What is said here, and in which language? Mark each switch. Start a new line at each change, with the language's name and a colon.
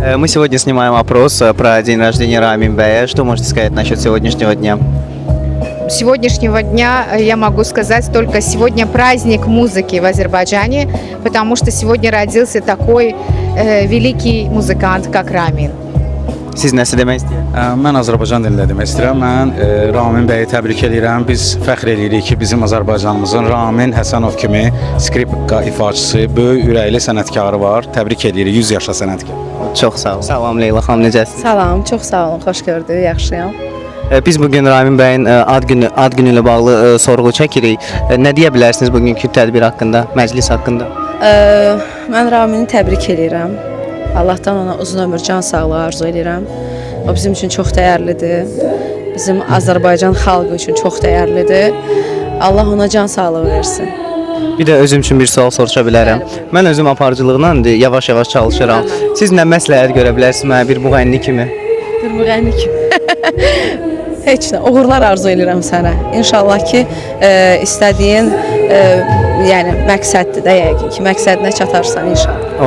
Russian: Мы сегодня снимаем опрос про день рождения Рамин Бэя. Что можете сказать насчет сегодняшнего дня? Сегодняшнего дня я могу сказать только сегодня праздник музыки в Азербайджане, потому что сегодня родился такой великий музыкант, как Рамин.
Azerbaijani: Siz nəsə demək istəyirsiniz? Mən Azərbaycan dilində demək istəyirəm. Mən Ramin bəyi təbrik edirəm. Biz fəxr edirik ki, bizim Azərbaycanımızın Ramin Həsənov kimi skripka ifaçısı, böyük ürəkli sənətkarı var. Təbrik edirik. 100 yaşa sənətkar. Çox sağ olun. Salam Leyla xanım, necəsiniz? Salam, çox sağ olun, xoş gördük, yaxşıyam. Biz bugün Ramin bəyin ad günü ilə bağlı sorğu çəkirik. Nə deyə bilərsiniz bugünkü tədbir haqqında, məclis haqqında? Mən Ramini təbrik edirəm. Allahdan ona uzun ömür, can sağlığı arzu edirəm. O bizim üçün çox dəyərlidir. Bizim Azərbaycan xalqı üçün çox dəyərlidir. Allah ona can sağlığı versin. Bir də özüm üçün bir sual soruşa bilərəm. Mən özüm aparıcılıqla yavaş-yavaş çalışıram. Siz nə məsləhət görə bilərsiniz mənə bir müğənni kimi? Bir müğənni kimi. Heç nə, uğurlar arzu edirəm sənə. İnşallah ki, istədiyin yəni məqsəddir də yəqin ki, məqsədinə çatarsan inşallah.